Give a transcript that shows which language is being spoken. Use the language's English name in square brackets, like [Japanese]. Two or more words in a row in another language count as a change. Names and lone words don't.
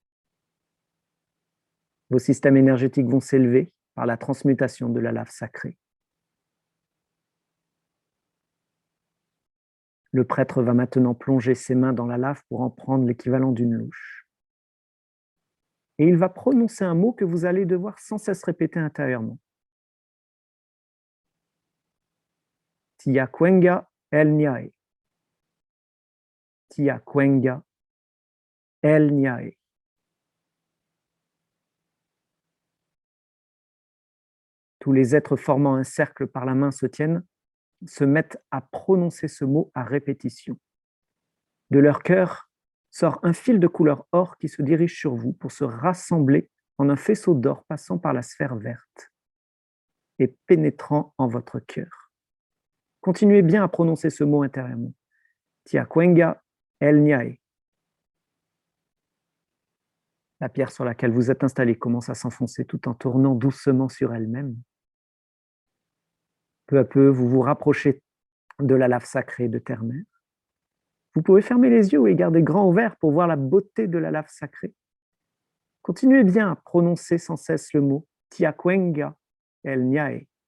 [French] Vos systèmes énergétiques vont s'élever par la transmutation de la lave sacrée. Le prêtre va maintenant plonger ses mains dans la lave pour en prendre l'équivalent d'une louche. Et il va prononcer un mot que vous allez devoir sans cesse répéter intérieurement. Tiakuenga el Niae. Tiakuenga el Niae. Tous les êtres formant un cercle par la main se mettent à prononcer ce mot à répétition. De leur cœur sort un fil de couleur or qui se dirige sur vous pour se rassembler en un faisceau d'or passant par la sphère verte et pénétrant en votre cœur. Continuez bien à prononcer ce mot intérieurement. Tiakuenga el Niae. La pierre sur laquelle vous êtes installé commence à s'enfoncer tout en tournant doucement sur elle-même. Peu à peu, vous vous rapprochez de la lave sacrée de Terre-Mère. Vous pouvez fermer les yeux ou les garder grands ouverts pour voir la beauté de la lave sacrée. Continuez bien à prononcer sans cesse le mot Tiakuenga el Niae.